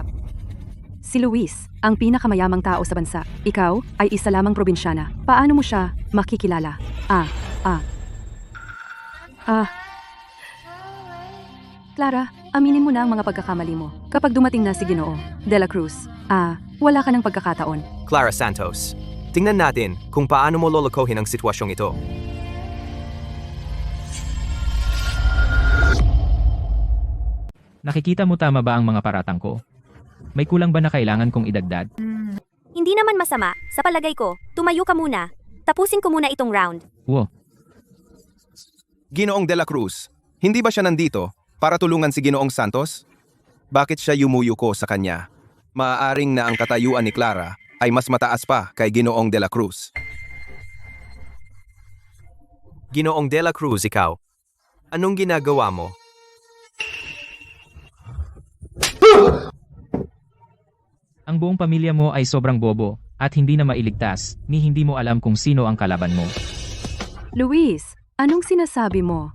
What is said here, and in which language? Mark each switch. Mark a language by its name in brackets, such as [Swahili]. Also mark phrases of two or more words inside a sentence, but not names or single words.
[Filipino] Si Luis, ang pinakamayamang tao sa bansa. Ikaw ay isa lamang probinsyana. Paano mo siya makikilala? Clara, aminin mo na ang mga pagkakamali mo. Kapag dumating na si Ginoo de la Cruz, wala ka ng pagkakataon. Clara Santos, tingnan natin kung paano mo lolokohin ang sitwasyong ito. Nakikita mo tama ba ang mga paratang ko? May kulang ba na kailangan kong idagdag? Hindi naman masama. Sa palagay ko, tumayo ka muna. Tapusin ko muna itong round. Ginoong de la Cruz, hindi ba siya nandito para tulungan si Ginoong Santos? Bakit siya yumuyuko sa kanya? Maaaring na ang katayuan ni Clara ay mas mataas pa kay Ginoong de la Cruz. Ginoong de la Cruz, ikaw, anong ginagawa mo? Ang buong pamilya mo ay sobrang bobo at hindi na mailigtas ni hindi mo alam kung sino ang kalaban mo. Luis, anong sinasabi mo?